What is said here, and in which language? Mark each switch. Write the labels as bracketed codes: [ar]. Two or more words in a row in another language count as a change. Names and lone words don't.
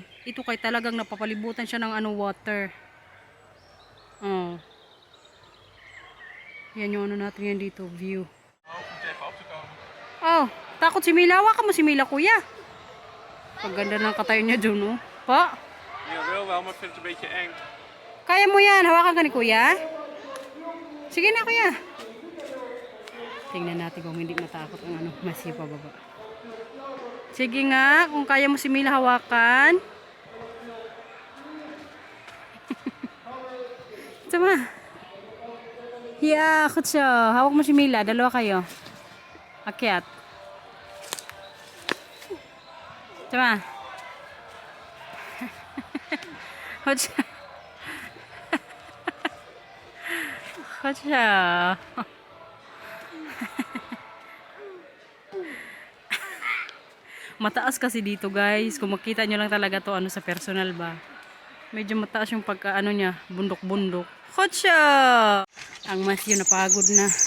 [tl] Ito kay talagang napapalibutan siya ng ano water. Oh. Yan yung ano natin yan dito, view. Oh, takot si Mila. Hawakan mo si Mila, kuya. Pagganda ng katayo niya dyan, no? Pa? [nl] Ja, wel wel, maar ik vind het een beetje eng. [tl] Kaya mo yan. Hawakan ka ni kuya. Sige na, kuya. Tingnan natin kung hindi matakot ang ano, masipa baba. Sige nga, kung kaya mo si Mila hawakan. Sama. [nl] Yeah, goed zo. [tl] Hawak mo si Mila. Dalawa kayo. Akyat. Sama. [nl] Goed zo. Goed zo. [tl] Mataas kasi dito, guys. Kung makita nyo lang talaga to ano sa personal ba. Medyo mataas yung pagka ano niya, bundok-bundok. Kotsa! Ang Matthew napagod na.